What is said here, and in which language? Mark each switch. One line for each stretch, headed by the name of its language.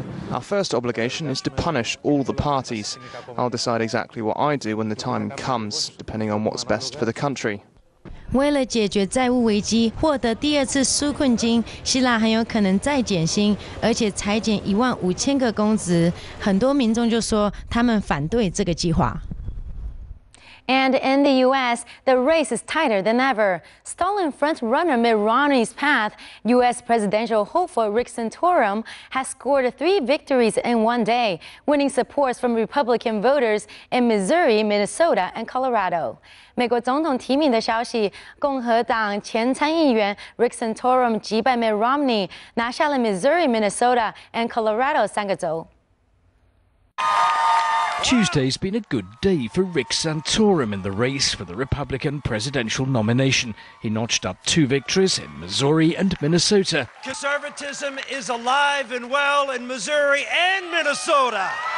English: Our first obligation is to punish all the parties. I'll decide exactly what I do when the time comes, depending on what's best for the country.
Chinese: 为了解决债务危机，获得第二次纾困金，希腊很有可能再减薪，而且裁减15000个公职。很多民众就说他们反对这个计划。
English: And in the U.S., the race is tighter than ever. Stalling front-runner Mitt Romney's path, U.S. presidential hopeful Rick Santorum has scored 3 victories in one day, winning support from Republican voters in Missouri, Minnesota, and Colorado.
Chinese: 美国总统提名的消息，共和党前参议员 Rick Santorum 击败 Mitt Romney，拿下了 Missouri、Minnesota and Colorado 3个州。
English: Tuesday's been a good day for Rick Santorum in the race for the Republican presidential nomination. He notched up 2 victories in Missouri and Minnesota. Conservatism is alive and well in Missouri and Minnesota.